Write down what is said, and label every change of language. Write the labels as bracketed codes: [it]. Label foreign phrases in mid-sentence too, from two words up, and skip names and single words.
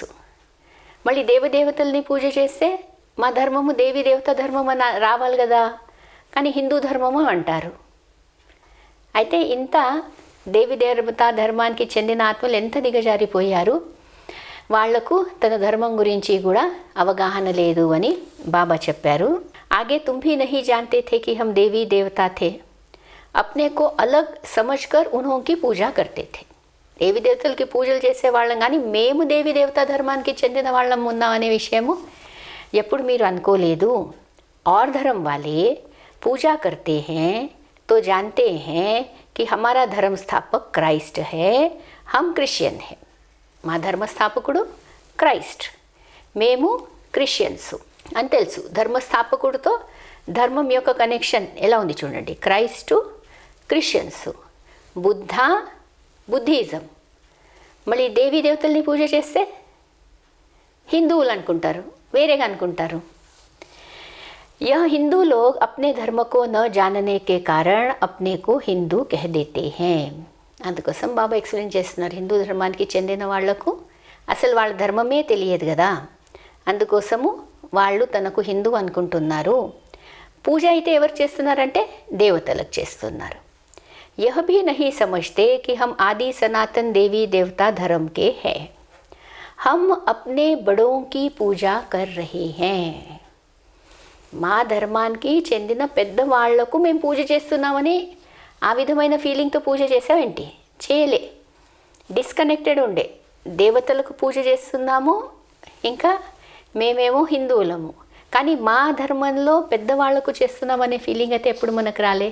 [te] మళ్ళీ దేవదేవతల్ని పూజ చేస్తే మా ధర్మము దేవీ దేవత ధర్మం అని రావాలి కదా, కానీ హిందూ ధర్మము అంటారు. అయితే ఇంత దేవి దేవతా ధర్మానికి చెందిన ఆత్మలు ఎంత దిగజారిపోయారు, వాళ్లకు తన ధర్మం గురించి కూడా అవగాహన లేదు అని బాబా చెప్పారు. [hi] ఆగే तुम भी नहीं जानते थे कि हम देवी देवता थे, अपने को अलग समझकर उन्हों की पूजा करते थे. [te] దేవి దేవతలకి పూజలు చేసే వాళ్ళం, కానీ మేము దేవి దేవతా ధర్మానికి చెందిన వాళ్ళం ఉన్నాం అనే విషయము ఎప్పుడు మీరు అనుకోలేదు. [hi] और धर्म वाले पूजा करते हैं तो जानते हैं कि हमारा धर्म स्थापक क्राइस्ट है, हम क्रिश्चियन है. [te] మా ధర్మస్థాపకుడు క్రైస్ట్, మేము క్రిస్టియన్స్ అని తెలుసు. ధర్మస్థాపకుడితో ధర్మం యొక్క కనెక్షన్ ఎలా ఉంది చూడండి. క్రైస్టు క్రిస్టియన్స్, బుద్ధ బుద్ధిజం. మళ్ళీ దేవీ దేవతల్ని పూజ చేస్తే హిందువులు అనుకుంటారు, వేరేగా అనుకుంటారు. [hi] यह हिंदू लोग अपने धर्म को न जानने के कारण अपने को हिंदू कह देते हैं. [te] అందుకోసం బాబా ఎక్స్ప్లెయిన్ చేస్తున్నారు, హిందూ ధర్మానికి చెందిన వాళ్లకు అసలు వాళ్ళ ధర్మమే తెలియదు కదా, అందుకోసము వాళ్ళు తనకు హిందూ అనుకుంటున్నారు. పూజ అయితే ఎవరు చేస్తున్నారంటే దేవతలకు చేస్తున్నారు. [hi] यह भी नहीं समझते कि हम आदि सनातन देवी देवता धर्म के हैं, हम अपने बड़ों की पूजा कर रहे हैं. [te] మా ధర్మానికి చెందిన పెద్దవాళ్లకు మేము పూజ చేస్తున్నామని ఆ విధమైన ఫీలింగ్తో పూజ చేసావేంటి? చేయలే. డిస్కనెక్టెడ్ ఉండే. దేవతలకు పూజ చేస్తున్నాము, ఇంకా మేమేమో హిందువులము, కానీ మా ధర్మంలో పెద్దవాళ్లకు చేస్తున్నామనే ఫీలింగ్ అయితే ఎప్పుడు మనకు రాలే.